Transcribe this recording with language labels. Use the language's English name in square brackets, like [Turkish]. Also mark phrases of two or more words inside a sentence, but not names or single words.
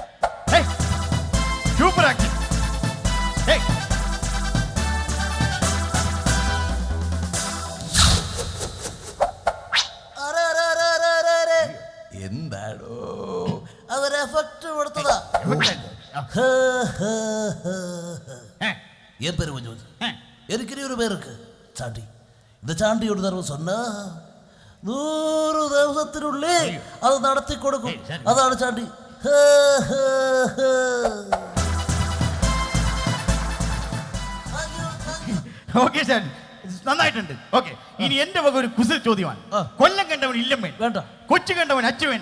[Malayalam] സൂപ്പർ ആക്ഷൻ. എന്താടോ അതൊരു എഫക്ട് കൊടുത്തതാ. [Tamil] என் பேரு மஞ்சு. எனக்கு ஒரு பேர் இருக்கு, சாண்டி. இந்த சாண்டியோட தர்மம் சொன்னா [Malayalam] 100 ദിവസത്തിനുള്ളിൽ അത് നടത്തി കൊടുക്കും. അതാണ് ചാണ്ടി. ഓക്കെ സാർ, നന്നായിട്ടുണ്ട്. ഓക്കെ, ഇനി എന്റെ വക ഒരു കുസൃ ചോദ്യമാണ്. കൊല്ലം കണ്ടവൻ ഇല്ലം വേണ്ട, കൊച്ചു കണ്ടവൻ അച്ചു വേണ്ട.